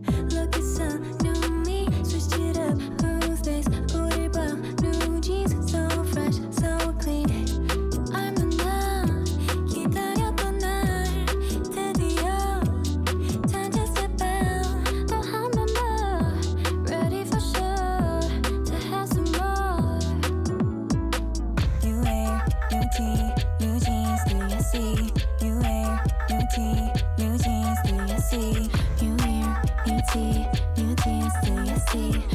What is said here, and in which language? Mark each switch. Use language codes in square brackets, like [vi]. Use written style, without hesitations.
[en] Look at some new me, switched it up. Who's this? [ko] 우릴 봐. [en] New jeans, so fresh, so clean. [ko] 얼마나 기다렸던 날 드디어 [en] time to step out. [ko] 또 한 번 더 [en] ready for sure to have some more. New hair, new tee, new jeans, do you see? New hair, new tee, new jeans, do you see? New hair, new tee, new jeans, do you see?